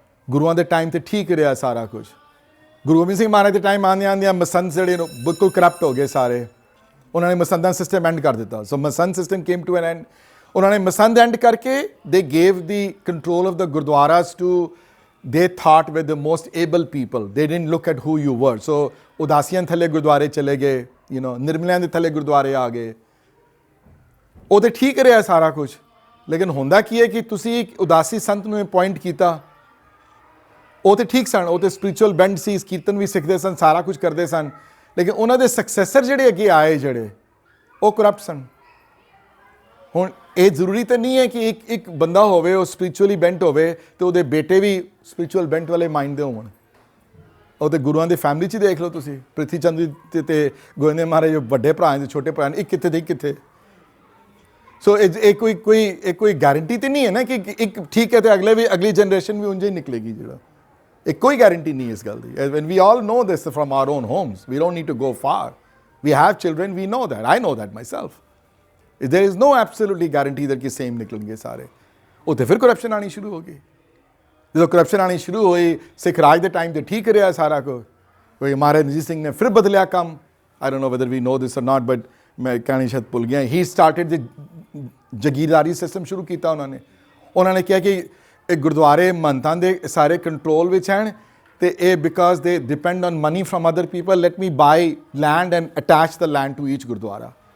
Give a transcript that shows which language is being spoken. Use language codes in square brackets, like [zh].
[pa] ਗੁਰੂਆਂ ਦੇ ਟਾਈਮ ਤੇ ਠੀਕ ਰਿਹਾ ਸਾਰਾ ਕੁਝ. ਗੁਰੂ ਗੋਬਿੰਦ ਸਿੰਘ ਮਹਾਰਾਜ ਦੇ ਟਾਈਮ ਆਉਂਦਿਆਂ ਮਸੰਦ ਜਿਹੜੇ ਬਿਲਕੁਲ ਕਰਪਟ ਹੋ ਗਏ ਸਾਰੇ. ਉਹਨਾਂ ਨੇ ਮਸੰਦਾਂ ਸਿਸਟਮ ਐਂਡ ਕਰ ਦਿੱਤਾ. [en] So masand system came to an end. [pa] ਉਹਨਾਂ ਨੇ ਮਸੰਦ ਐਂਡ ਕਰਕੇ [en] They gave the control of the gurdwaras to they thought were the most able people. They didn't look at who you were. [pa] So ਉਦਾਸੀਆਂ ਥੱਲੇ ਗੁਰਦੁਆਰੇ ਚਲੇ ਗਏ, ਨਿਰਮਲਿਆਂ ਦੇ ਥੱਲੇ ਗੁਰਦੁਆਰੇ ਆ ਗਏ। ਉਹ ਤੇ ਠੀਕ ਰਿਹਾ ਸਾਰਾ ਕੁਝ, ਲੇਕਿਨ ਹੁੰਦਾ ਕੀ ਹੈ ਕਿ ਤੁਸੀਂ ਇੱਕ ਉਦਾਸੀ ਸੰਤ ਨੂੰ ਅਪਾਇੰਟ ਕੀਤਾ, ਉਹ ਤੇ ਠੀਕ ਸਨ, ਉਹ ਤੇ ਸਪਿਰਿਚੁਅਲ ਬੈਂਡ ਸੀ, ਕੀਰਤਨ ਵੀ ਸਿੱਖਦੇ ਸਨ, ਸਾਰਾ ਕੁਝ ਕਰਦੇ ਸਨ, ਲੇਕਿਨ ਉਹਨਾਂ ਦੇ ਸਕਸੈਸਰ ਜਿਹੜੇ ਅੱਗੇ ਆਏ ਜਿਹੜੇ ਉਹ ਕਰਪਟ ਸਨ। ਹੁਣ ਇਹ ਜ਼ਰੂਰੀ ਤਾਂ ਨਹੀਂ ਹੈ ਕਿ ਇੱਕ ਬੰਦਾ ਹੋਵੇ ਉਹ ਸਪਿਰਿਚੁਅਲੀ ਬੈਂਟ ਹੋਵੇ ਤੇ ਉਹਦੇ ਬੇਟੇ ਵੀ ਸਪਿਰਿਚੁਅਲ ਬੈਂਟ ਵਾਲੇ ਮਾਈਂਡ ਦੇ ਹੋਣ। ਉਹ ਤੇ ਗੁਰੂਆਂ ਦੀ ਫੈਮਿਲੀ 'ਚ ਹੀ ਦੇਖ ਲਓ ਤੁਸੀਂ, ਪ੍ਰਿਥੀ ਚੰਦ ਤੇ ਗੋਬਿੰਦ ਮਹਾਰਾਜ ਜੋ ਵੱਡੇ ਭਰਾ ਨੇ, ਛੋਟੇ ਭਰਾ ਨੇ, ਇੱਕ ਕਿੱਥੇ ਤੇ ਇੱਕ ਕਿੱਥੇ। ਸੋ ਇਹ ਕੋਈ ਗਾਰੰਟੀ ਤਾਂ ਨਹੀਂ ਹੈ ਨਾ ਕਿ ਇੱਕ ਠੀਕ ਹੈ ਤੇ ਅਗਲੀ ਜਨਰੇਸ਼ਨ ਵੀ ਉਂਝ ਹੀ ਨਿਕਲੇਗੀ ਜਿਹੜਾ। ਇਹ ਕੋਈ ਗਾਰੰਟੀ ਨਹੀਂ ਇਸ ਗੱਲ ਦੀ। [en] When we all know this from our own homes, we don't need to go far. We have children, we know that. I know that myself. There is no absolutely guarantee that ਕਿ same [pa] ਨਿਕਲਣਗੇ ਸਾਰੇ। ਉੱਥੇ ਫਿਰ corruption ਆਣੀ ਸ਼ੁਰੂ ਹੋ ਗਈ। ਜਦੋਂ corruption ਆਣੀ ਸ਼ੁਰੂ ਹੋਈ, ਸਿੱਖ ਰਾਜ ਦੇ ਟਾਈਮ ਤੇ ਠੀਕ ਰਿਹਾ ਸਾਰਾ ਕੁਝ, ਕੋਈ ਮਹਾਰਾਜ ਰਣਜੀਤ ਸਿੰਘ ਨੇ ਫਿਰ ਬਦਲਿਆ ਕੰਮ। [en] I don't know whether we know this or not, but [pa] ਮੈਂ ਕਹਿਣੀ ਸ਼ਾਇਦ ਭੁੱਲ ਗਿਆ। [en] He started the [pa] ਜਗੀਰਦਾਰੀ ਸਿਸਟਮ ਸ਼ੁਰੂ ਕੀਤਾ ਉਹਨਾਂ ਨੇ ਕਿਹਾ ਕਿ ਇਹ ਗੁਰਦੁਆਰੇ ਮਹੰਤਾਂ ਦੇ ਸਾਰੇ ਕੰਟਰੋਲ ਵਿੱਚ ਹਨ ਤੇ ਇਹ [en] Because they depend on money from other people, let me buy land and attach the land to each gurdwara.